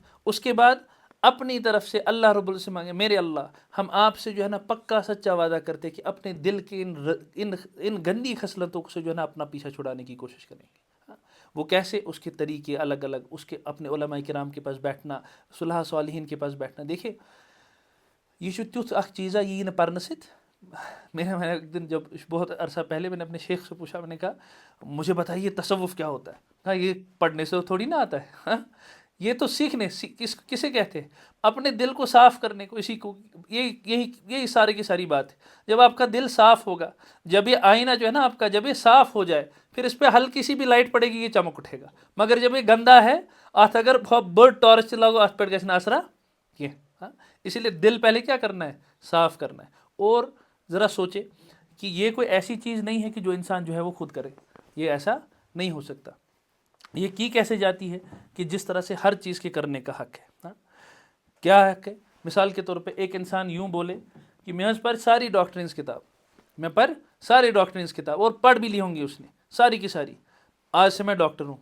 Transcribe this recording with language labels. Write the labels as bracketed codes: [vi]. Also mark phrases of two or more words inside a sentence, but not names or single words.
[ur] اس کے بعد اپنی طرف سے اللہ رب العزت سے مانگے میرے اللہ ہم آپ سے جو ہے نا پکا سچا وعدہ کرتے کہ اپنے دل کے ان گندی خصلتوں سے جو ہے نا اپنا پیچھا چھڑانے کی کوشش کریں گے. وہ کیسے؟ اس کے طریقے الگ الگ، اس کے اپنے علماء کرام کے پاس بیٹھنا، صلحاء صالحین کے پاس بیٹھنا. [ks] دیکھیں یہ چھُ تیُتھ اکھ چیزا یہ نہ پرنہ سۭتۍ. [ur] میں نے ایک دن جب بہت عرصہ پہلے میں نے اپنے شیخ سے پوچھا، میں نے کہا مجھے بتائیے تصوف کیا ہوتا ہے؟ کہا یہ پڑھنے سے تھوڑی نہ آتا ہے، یہ تو سیکھنے کسے کہتے ہیں؟ اپنے دل کو صاف کرنے کو، اسی کو یہی سارے کی ساری بات ہے. جب آپ کا دل صاف ہوگا، جب یہ آئینہ جو ہے نا آپ کا جب یہ صاف ہو جائے، پھر اس پہ ہلکی سی بھی لائٹ پڑے گی یہ چمک اٹھے گا. مگر جب یہ گندا ہے [ks] ات اگر بہت بڑ ٹارچ لگو ات پہ گژھِ نہٕ اثرا کینٛہہ. [ur] اسی لیے دل پہلے کیا کرنا ہے؟ صاف کرنا ہے. اور ذرا سوچے کہ یہ کوئی ایسی چیز نہیں ہے کہ جو انسان جو ہے وہ خود کرے، یہ ایسا نہیں ہو سکتا. یہ کی کیسے جاتی ہے کہ جس طرح سے ہر چیز کے کرنے کا حق ہے. کیا حق ہے؟ مثال کے طور پہ ایک انسان یوں بولے کہ میں پر ساری ڈاکٹرنس کتاب، میں پر ساری ڈاکٹرنس کتاب اور پڑھ بھی لی ہوں گی اس نے ساری کی ساری، آج سے میں ڈاکٹر ہوں.